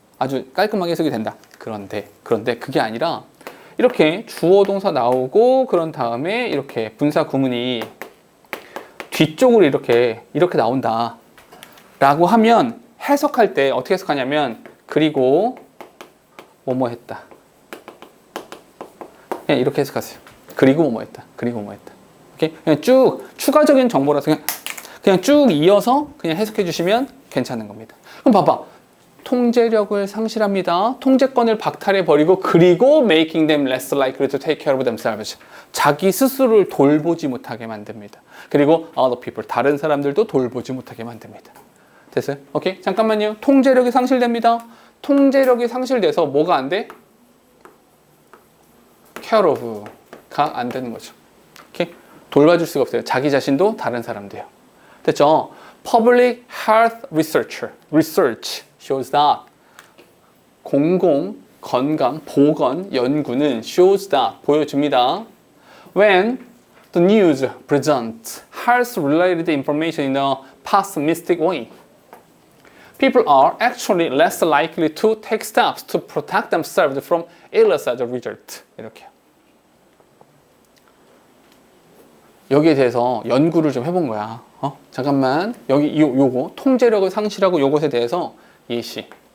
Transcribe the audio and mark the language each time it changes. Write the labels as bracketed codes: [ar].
[ko] 아주 깔끔하게 해석이 된다. 그런데 그게 아니라 이렇게 주어 동사 나오고 그런 다음에 이렇게 분사구문이 뒤쪽으로 이렇게 나온다 라고 하면 해석할 때 어떻게 해석하냐면 그리고 뭐뭐 했다. 그냥 이렇게 해석하세요. 그리고 뭐뭐 했다. 그리고 뭐 했다. 오케이? 그냥 쭉 추가적인 정보라서 그냥 쭉 이어서 그냥 해석해 주시면 괜찮은 겁니다. 그럼 봐봐. 통제력을 상실합니다. 통제권을 박탈해 버리고 그리고 [en] making them less likely to take care of themselves. [ko] 자기 스스로를 돌보지 못하게 만듭니다. 그리고 [en] other people, [ko] 다른 사람들도 돌보지 못하게 만듭니다. 됐어요? 오케이? 잠깐만요. 통제력이 상실됩니다. 통제력이 상실돼서 뭐가 안 돼? care of가 안 되는 거죠. 이렇게 돌봐줄 수가 없어요. 자기 자신도 다른 사람도요. 됐죠? [en] Public Health Research shows that [ko] 공공 건강 보건 연구는 [en] shows that [ko] 보여줍니다. [en] When the news presents health-related information in a pessimistic way, people are actually less likely to take steps to protect themselves from illness as a result. [ko] 이렇게. 여기에 대해서 연구를 좀 해본 거야. 잠깐만. 여기 요거 통제력을 상실하고 요것에 대해서 예시.